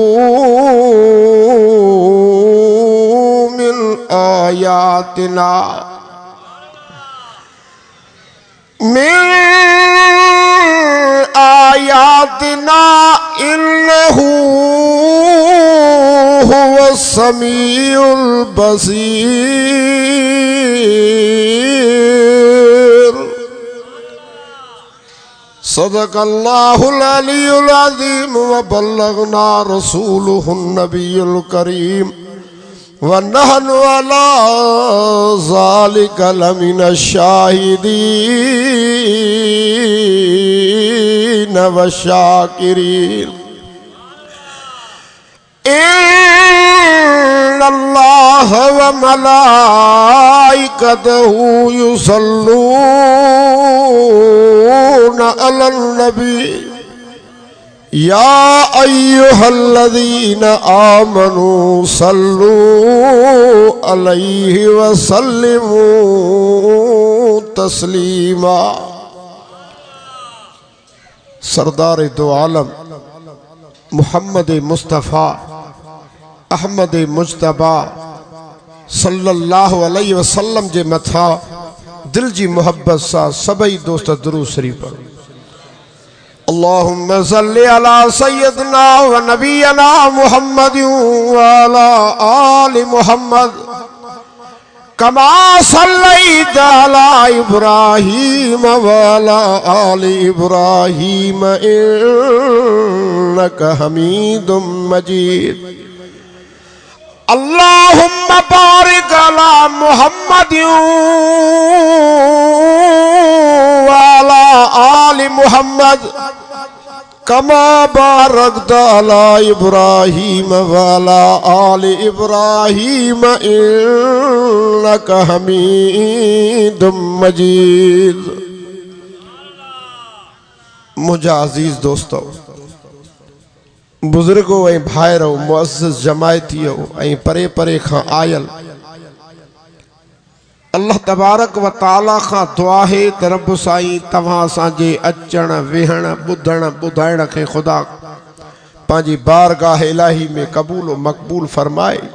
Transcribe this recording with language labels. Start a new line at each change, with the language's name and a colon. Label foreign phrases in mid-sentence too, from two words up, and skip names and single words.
Arabic: من آياتنا إنه هو السميع البصير صدق الله العلي العظيم وبلغنا رسوله النبي الكريم ونحن على ذلك لمن الشاهدين وشاكرين إن الله وملائكته يصلون على النبي يا أيها الذين آمنوا صلوا عليه وسلموا تسليما.
Sindhi: सरदार दो आलम मुहम्मद मुस्तफ़ा अहमद मुज्तबा
Arabic: صلى الله عليه وسلم
Sindhi: जे मथा दिल जी मोहब्बत सा सभई दोस्त दुरूद शरीफ पढ़ो।
Arabic: اللهم صل على سيدنا ونبينا محمد وعلى آل محمد كما صليت على إبراهيم وعلى آل إبراهيم إنك حميد مجيد. اللهم بارك على محمد وعلى آل محمد كما باركت على إبراهيم وعلى آل إبراهيم إنك حميد مجيد.
Sindhi: मुझा अजीज दोस्तों, बुजुर्गो ऐं भाइरो, मुअज़्ज़िज़ जमायतियो ऐं परे परे खां आयल,
Arabic: الله تبارك وتعالى
Sindhi: खां दुआ है त रब साईं तव्हां असांजे अचण वेहण ॿुधण ॿुधाइण खे ख़ुदा पंहिंजी बारगाह इलाही में क़बूल व मक़बूल फरमाए।